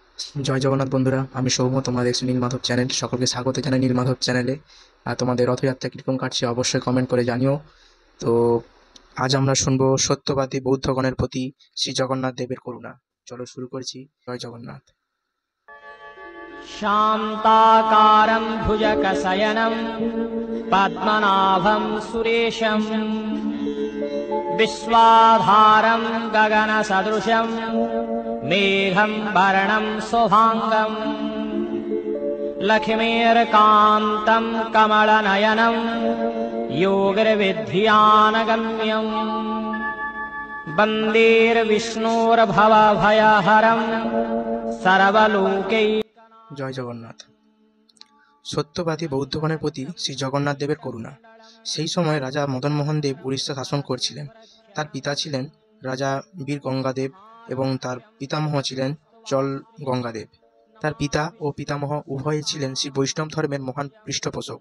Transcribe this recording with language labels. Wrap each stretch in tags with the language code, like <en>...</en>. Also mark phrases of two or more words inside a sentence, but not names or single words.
<bn>জয় জগন্নাথ বন্ধুরা, আমি সৌম্য। তোমরা দেখছো নীলমাধব চ্যানেল। সকলকে স্বাগত জানাই নীলমাধব চ্যানেলে। আর তোমাদের রথযাত্রা কীরকম কাটছে অবশ্যই কমেন্ট করে জানিও। তো আজ আমরা শুনবো সত্যবাদী বৌদ্ধগণের প্রতি শ্রী জগন্নাথ দেবের করুণা। চলো শুরু করছি। জয় জগন্নাথ।</bn> <sa>शान्ताकारं भुजगशयनं पद्मनाभं सुरेशं विश्वाधारं गगनसदृशं मेघं वर्णं शुभाङ्गं लक्ष्मीर्कान्तं कमलनयनं योगिर्विद्यानगम्यं वन्देर्विष्णोर्भवभयहरं सर्वलोकै।</sa> <bn>জয় জগন্নাথ। সত্যবাদী বৌদ্ধগণের প্রতি শ্রী জগন্নাথ দেবের করুণা। সেই সময় রাজা মদনমোহন দেব উড়িষ্যা শাসন করছিলেন। তার পিতা ছিলেন রাজা বীর গঙ্গাদেব এবং তার পিতামহ ছিলেন চল গঙ্গাদেব। তার পিতা ও পিতামহ উভয়ই ছিলেন শ্রী বৈষ্ণব ধর্মের মহান পৃষ্ঠপোষক।</bn>